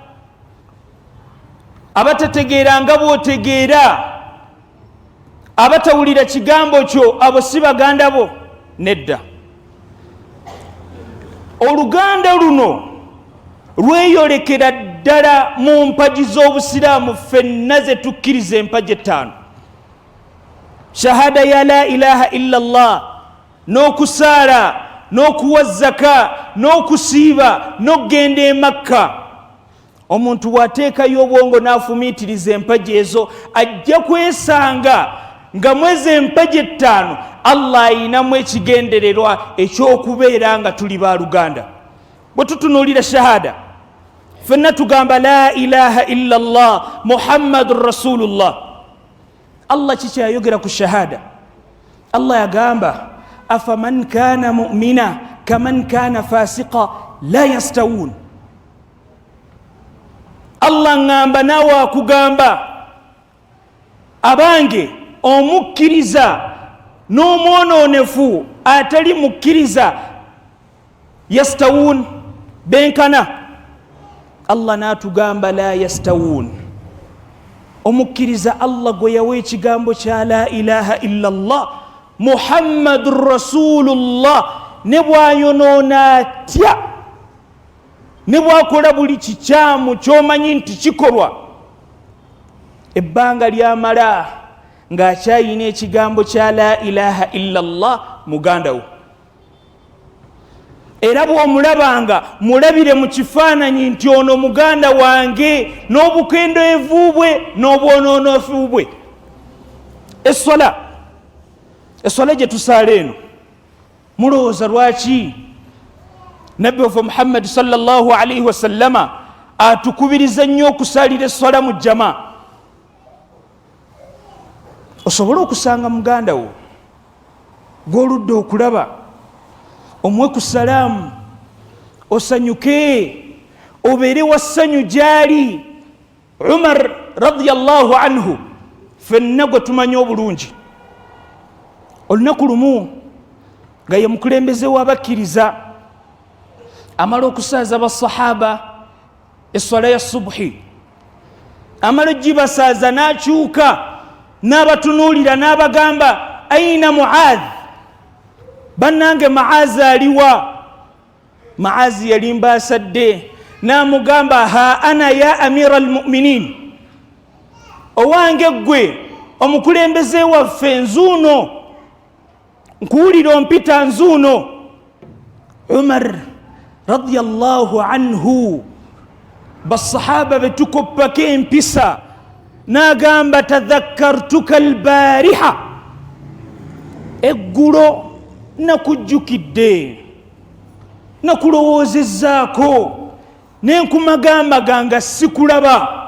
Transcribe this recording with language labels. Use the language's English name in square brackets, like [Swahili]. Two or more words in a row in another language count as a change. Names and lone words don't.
[Ganda] Abatategeera nga bw'otegeera, abatawulira kigambo kyo, abo si baganda bo. Nedda. Oluganda luno lweyolekera ddala mu mpagi z'Obusiraamu ffenna ze tukkiriza empagi ettaano. [Arabic] Shahada ya لا إله إلا الله, [Ganda] n'okusaala, n'okuwa zaka, n'okusiiba, n'okugenda e Makka. Omuntu bw'ateekayo obwongo n'afumiitiriza empagi ezo, ajja kwesanga nga mwezi empagi ettaano Allah ayinamu ekigendererwa eky'okubeera nga tuli baluganda. Bwe tutunuulira shahada, ffenna tugamba [Arabic] لا إله إلا الله محمد رسول الله. [Ganda] Allah kikyayogera ku shahada. Allah yagamba, [Arabic] أفمن كان مؤمنا كمن كان فاسقا لا يستوون. [Ganda] Allah ngamba nawe akugamba, abange omukkiriza n'omwonoonefu atali mukkiriza yastawun, benkana. Allah n'atugamba [Arabic] لا يستوون. [Ganda] Omukkiriza Allah gwe yawa ekigambo kya [Arabic] لا إله إلا الله محمد رسول الله, [Ganda] ne bwayonoona atya, ne bwakola buli kikyamu ky'omanyi nti kikolwa, ebbanga lyamala ng'akyayina ekigambo kya [Arabic] لا إله إلا الله [Ganda] muganda wo. era bw'omulabanga mulabire mu kifaananyi nti ono muganda wange n'obukendeevu bwe n'obwonoonefu bwe. Essola gye tusaala eno mulowooza lwaki nabbi waffe Muhammad [Arabic] صلى الله عليه وسلم [Ganda] atukubiriza nnyo okusalira essola mu jama? Osobole okusanga muganda wo gw'oludde okulaba, omuwe ku salaamu, osanyuke, obeere wa ssanyu gy'ali. Umar [Arabic] رضي الله عنه [Ganda] ffenna gwe tumanyi obulungi, olunaku lumu nga ye mukulembeze w'abakkiriza amala okusaaza basahaba essola ya subuhi, amala ogibasaaza n'akyuka n'abatunuulira n'abagamba [Arabic] أين معاذ, [Ganda] bannange Maazi aliwa? Maazi yali mbaasadde n'amugamba [Arabic] ها أنا يا أمير المؤمنين, [Ganda] owange gwe omukulembeze waffe nzuuno, nkuwulira ompita nzuuno. Umar [Arabic] رضي الله عنه [Ganda] basahaba betukoppako empisa n'agamba [Arabic] تذكرتك البارحة, [Ganda] eggulo nakujjukidde, nakulowoozezzaako nenkumagamba nga sikulaba.